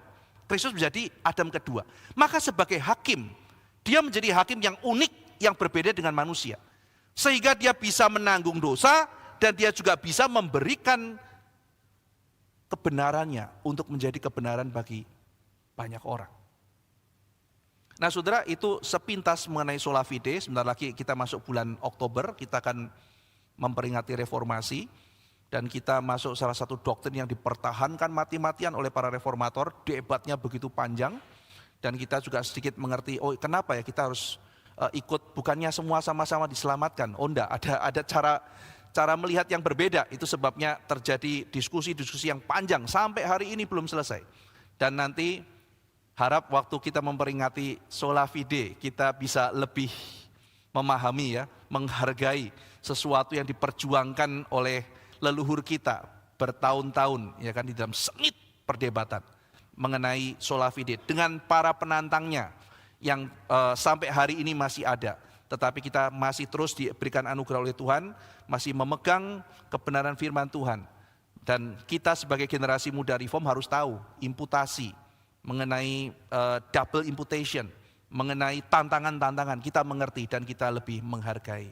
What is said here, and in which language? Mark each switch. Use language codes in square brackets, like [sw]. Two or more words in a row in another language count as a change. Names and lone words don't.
[id] Kristus menjadi Adam kedua. Maka sebagai hakim, dia menjadi hakim yang unik, yang berbeda dengan manusia. Sehingga dia bisa menanggung dosa dan dia juga bisa memberikan kebenarannya untuk menjadi kebenaran bagi banyak orang. Nah saudara, itu sepintas mengenai [la] sola fide. [id] Sebentar lagi kita masuk bulan Oktober, kita akan memperingati reformasi. Dan kita masuk salah satu doktrin yang dipertahankan mati-matian oleh para reformator, debatnya begitu panjang. Dan kita juga sedikit mengerti, oh kenapa ya kita harus ikut, bukannya semua sama-sama diselamatkan. Oh enggak, ada cara melihat yang berbeda. Itu sebabnya terjadi diskusi-diskusi yang panjang, sampai hari ini belum selesai. Dan nanti harap waktu kita memperingati [la] sola fide, [id] kita bisa lebih memahami ya, menghargai sesuatu yang diperjuangkan oleh leluhur kita bertahun-tahun ya kan di dalam sengit perdebatan mengenai [la] sola fide [id] dengan para penantangnya yang sampai hari ini masih ada, tetapi kita masih terus diberikan anugerah oleh Tuhan, masih memegang kebenaran firman Tuhan. Dan kita sebagai generasi muda reform harus tahu imputasi mengenai [en] double imputation, [id] mengenai tantangan-tantangan, kita mengerti dan kita lebih menghargai.